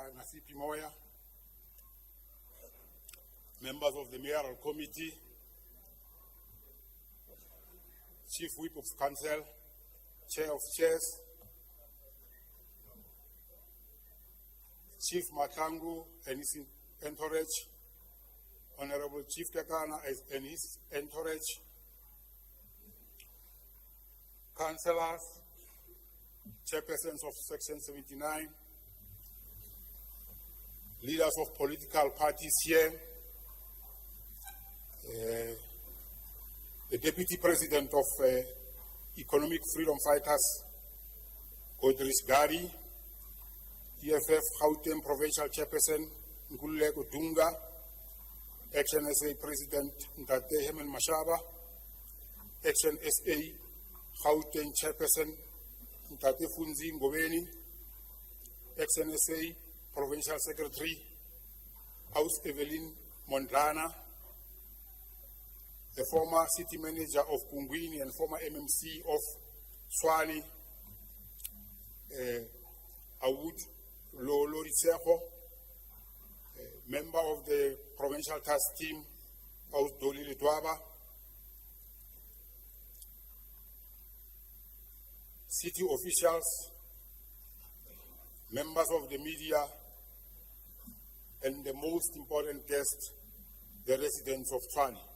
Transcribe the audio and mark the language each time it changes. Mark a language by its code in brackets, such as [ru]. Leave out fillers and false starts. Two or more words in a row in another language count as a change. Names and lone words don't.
[en] Nasipi Moya, members of the Mayoral Committee, Chief Whip of Council, Chair of Chairs, Chief Matangu and his entourage, Honorable Chief Tekana and his entourage, councillors, chairpersons of Section 79, leaders of political parties here, the Deputy President of Economic Freedom Fighters, Godris Gari, EFF Gauteng Provincial Chairperson, Nkululeko Dunga, Action SA President Ntate Hemen Mashaba, Action SA Gauteng Chairperson Ntate Funzi Ngobeni, Action SA Provincial Secretary House Evelyn Mondlana, the former City Manager of Kungwini and former MMC of Tshwane, Awud Lolo Ritseho, member of the Provincial Task Team, Aus Doli Letwaba, city officials, members of the media, and the most important guest, the residents of Tshwane.